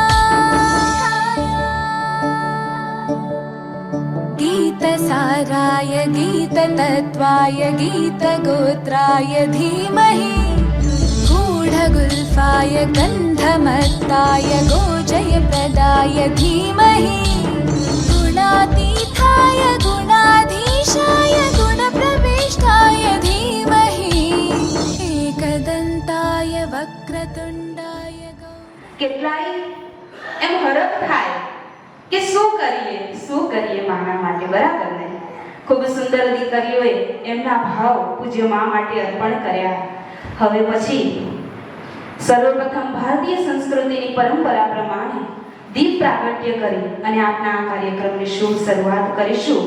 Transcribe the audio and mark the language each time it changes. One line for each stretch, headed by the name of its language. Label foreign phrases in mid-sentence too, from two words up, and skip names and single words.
Sanskrit: गीतसाराय गीततत्त्वाय गीतगोत्राय धीमहि गूढगुल्फाय गन्धमत्ताय गोजयप्रदाय धीमहि गुणातीताय गुणाधीशाय गुणप्रविष्टाय धीमहि एकदन्ताय वक्रतुण्डाय
Gujarati: કેટલાય એમ હરખ થાય કે શું કરીએ માના માટે, બરાબર ને? ખૂબ સુંદર દીકરીઓએ એમના ભાવ પૂજ્ય મા માટે અર્પણ કર્યા. હવે પછી સર્વપ્રથમ ભારતીય સંસ્કૃતિની પરંપરા પ્રમાણે દીપ પ્રાગટ્ય કરી અને આપના આ કાર્યક્રમની શુભ શરૂઆત કરીશું.